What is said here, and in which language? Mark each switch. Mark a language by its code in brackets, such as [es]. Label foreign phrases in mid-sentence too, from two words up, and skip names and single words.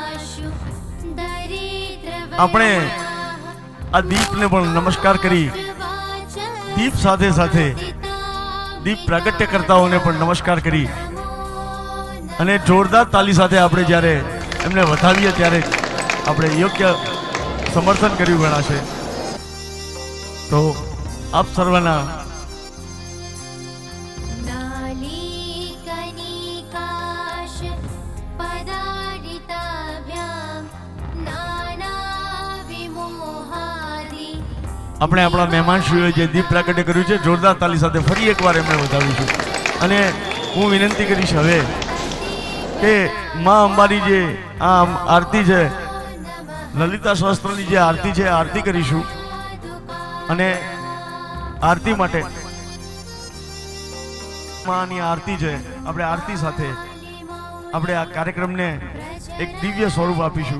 [gu] આપણે આ દીપને પણ નમસ્કાર કરી દીપ સાથે સાથે દીપ પ્રાગટ્ય કરતાઓને પણ નમસ્કાર કરી અને જોરદાર તાલી સાથે આપણે જ્યારે એમને વધાવીએ ત્યારે આપણે યોગ્ય સમર્થન કર્યું ગણાશે. તો આપ સર્વના [sa] नालीकनिकाश पदारिताभ्यां नानाविमोहादि [gu] આપણે આપણા મહેમાનશ્રીઓએ જે દીપ પ્રાગટ્ય કર્યું છે જોરદાર તાલી સાથે ફરી એકવાર એમને વધાવીશું. અને હું વિનંતી કરીશ હવે કે માં અંબાની જે આ આરતી છે, લલિતા સહસ્ત્રની જે આરતી છે, આરતી કરીશું. અને આરતી માટે માની આરતી છે, આપણે આરતી સાથે આપણે આ કાર્યક્રમને એક દિવ્ય સ્વરૂપ આપીશું.